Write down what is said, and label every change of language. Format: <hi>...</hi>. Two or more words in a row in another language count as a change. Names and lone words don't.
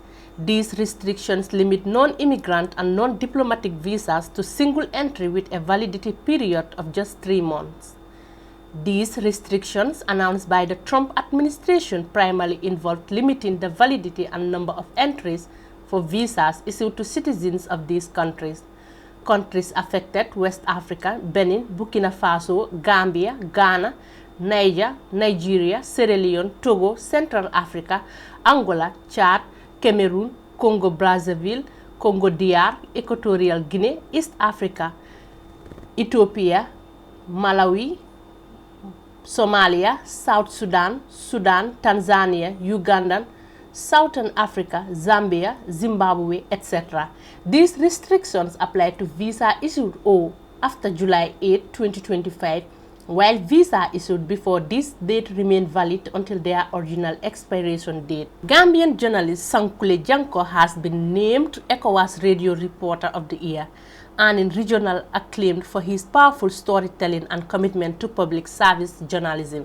<en>These restrictions limit non-immigrant and non-diplomatic visas to single entry with a validity period of just 3 months. These restrictions, announced by the Trump administration, primarily involved limiting the validity and number of entries for visas issued to citizens of these countries. Countries affected: West Africa, Benin, Burkina Faso, Gambia, Ghana, Niger, Nigeria, Sierra Leone, Togo, Central Africa, Angola, Chad, Cameroon, Congo-Brazzaville, Congo-DR, Equatorial Guinea, East Africa, Ethiopia, Malawi, Somalia, South Sudan, Sudan, Tanzania, Uganda, Southern Africa, Zambia, Zimbabwe, etc. These restrictions apply to visa issued after July 8, 2025, while visa issued before this date remain valid until their original expiration date. Gambian journalist Sankule Janko has been named ECOWAS Radio Reporter of the Year, earning regional acclaim for his powerful storytelling and commitment to public service journalism.</en>